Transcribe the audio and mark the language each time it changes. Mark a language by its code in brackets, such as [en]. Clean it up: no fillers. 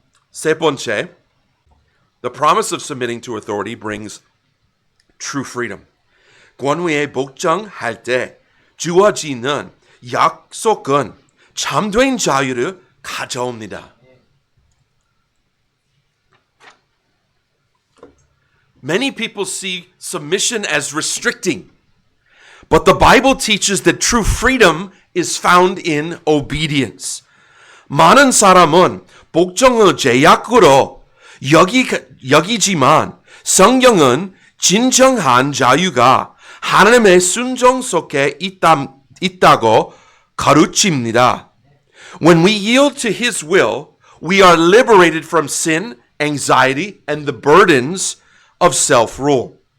[ko] 세 번째, [en] the promise of submitting to authority brings true freedom. [ko] 권위에 복종할 때 주어지는 약속은 참된 자유를 가져옵니다. [en] Many people see submission as restricting, but the Bible teaches that true freedom is found in obedience. [ko] 많은 사람은 복종을 제약으로 여기지만 성경은 진정한 자유가 하나님의 순종 속에 있다고 가르칩니다. [en] When we yield to His will, we are liberated from sin, anxiety, and the burdens of self-rule.